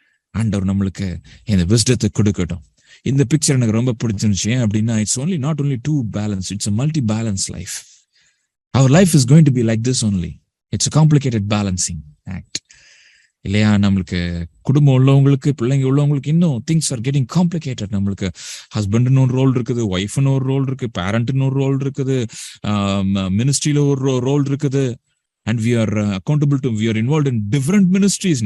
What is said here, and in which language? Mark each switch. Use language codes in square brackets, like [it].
[ta] ஆண்டவர் நம்மளுக்கு இந்த விஸ்டத்தை கொடுக்கட்டும். இந்த பிக்சர் எனக்கு ரொம்ப பிடிச்சிருந்துச்சு. அப்படின்னா [en] It's not only two balance, it's a multi-balance life. Our life is going to be like this only. It's a complicated balancing act. [ta] இல்லையா, நம்மளுக்கு குடும்பம் உள்ளவங்களுக்கு, பிள்ளைங்க உள்ளவங்களுக்கு இன்னும் [en] Things are getting complicated. [ta] நம்மளுக்கு ஹஸ்பண்ட்னு ஒரு ரோல் இருக்குது, ஒய்ஃப்னு ஒரு ரோல் இருக்கு, பேரண்ட்னு ஒரு ரோல் இருக்குது, மினிஸ்ட்ரியில ஒரு ரோல் இருக்குது. [en] And we are involved in different ministries.